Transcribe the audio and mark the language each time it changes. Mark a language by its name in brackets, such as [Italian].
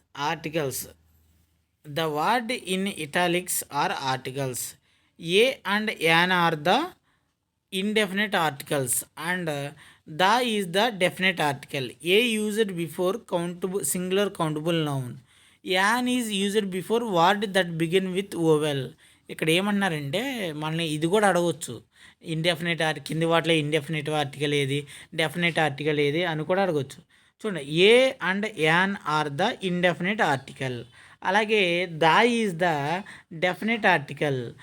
[English] Articles the word in italics are articles. A and an are the indefinite articles and the is the definite article. A used before singular countable noun. An is used before word that begin with vowel. [Telugu] ఇక్కడ ఏమన్నారంటే మనల్ని ఇది కూడా అడగవచ్చు. Indefinite కింది వాటిలో indefinite article ఏది, definite article ఏది అని కూడా అడగవచ్చు. [English] చూడండి, A and an are the indefinite article. అలాగే the is the definite article.